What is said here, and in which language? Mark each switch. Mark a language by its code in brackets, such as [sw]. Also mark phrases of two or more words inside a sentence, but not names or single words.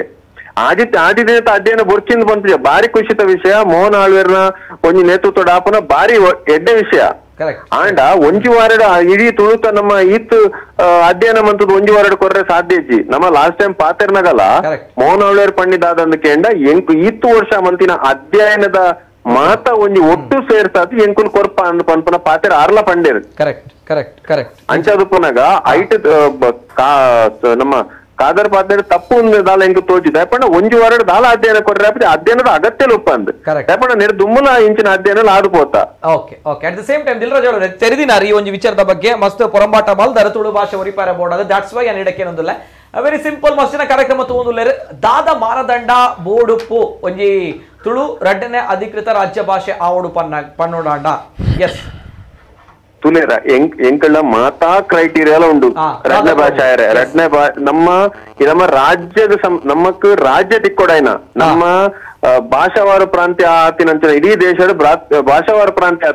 [tcy] ಆದಿನ ಅಧ್ಯಯನ ಬೊರ್ಚಿಂದ ಬಂತ ಬಾರಿ ಖುಷಿತ ವಿಷಯ ಮೋಹನ್ ಆಳ್ವೇರ್ನ ಒಂಜಿ ನೇತೃತ್ವದ ಆಪನ ಬಾರಿ ಎಡ್ಡೆ ವಿಷಯ ಆಂಡ ಒಂಜಿ ವಾರಡ ಇಡೀ ತುಳುತ ನಮ್ಮ ಈತ್ ಅಧ್ಯಯನ ಮಂತದ ಒಂಜಿ ವಾರಡ ಕೊರ್ರೆ ಸಾಧ್ಯ ಇಜ್ಜಿ ನಮ್ಮ [en] last time [tcy] ಪಾತೆರ್ನಗಲ ಮೋಹನ್ ಆಳ್ವೇರ್ ಪಂಡಿದಾದ ಕೇಂಡ ಎಂಕು ಈತ್ತು ವರ್ಷ ಮಂತಿನ ಅಧ್ಯಯನದ ಮಾತ ಒಂಜಿ ಒಟ್ಟು ಸೇರ್ಸಾದ್ ಎಂಕುಲ್ ಕೊರ್ಪ ಅಂದ್ ಪನ್ಪನ ಪಾತೆರ್ ಆರ್ಲ ಪಂಡೇರು [en] correct correct correct [tcy] ಅಂಚದು ಪುನಗ ಐಟ್ ನಮ್ಮ ಕಾದರ್ ಪಾತ್ರ ತಪ್ಪು ದಾಲ ಎಂಕ್ ತೋಚಿದ ಪಂಡ ಒಂಜಿ ವಾರಡ ದಾಲ ಅಧ್ಯಯನ ಕೊರ್ರೆ ಅಧ್ಯಯನದ ಅಗತ್ಯ ಉಪ್ಪಂದ್ ಪಂಡ ನೆರ ದುಮ್ಮಲ ಇಂಚಿನ ಅಧ್ಯಯನ ಆದುಪೋತ [en] okay okay at the same time [tcy] ದಿಲ್ರಾಜ್ ಅವರೇ ತೆರೆದಿನಾರ ಈ ಒಂದು ವಿಚಾರದ ಬಗ್ಗೆ ಮಸ್ತ್ ಪೊರಂಬಾಟ ಮಲ್ದರ ತುಳು ಭಾಷೆ ಒರಿಪಾರ ಬೋರ್ಡ್ ಅದು [en] that's why [tcy] ನಾನು ಇಡಕ್ಕೇನೊಂದಿಲ್ಲ [en] very simple [tcy] ಮಸ್ತಿನ ಕಾರ್ಯಕ್ರಮ ತಗೊಂಡುಲ್ಲೇರು ದಾದ ಮಾನದಂಡ ಬೋಡುಪ್ಪು ಒಂಜಿ ತುಳು ರಡ್ಡನೆ ಅಧಿಕೃತ ರಾಜ್ಯ ಭಾಷೆ ಆವಡು ಪನ್ನೋಡಾಂಡ ಎಸ್ ತುಲೇರ ಎಂಕಳ ಮಾತಾ ಕ್ರೈಟೀರಿಯಲ ಉಂಡು ರಡ್ನೆ ಭಾಷೆ ರಡ್ನೆ ನಮ್ಮ ರಾಜ್ಯದ ನಮಕ್ ರಾಜ್ಯ ತಿಕ್ಕೊಡಾಯ್ನ ನಮ್ಮ ಭಾಷಾವಾರ ಪ್ರಾಂತ್ಯ ಆತಿನಂಚಿನ ಇಡೀ ದೇಶದ ಭಾಷಾವಾರ ಪ್ರಾಂತ್ಯ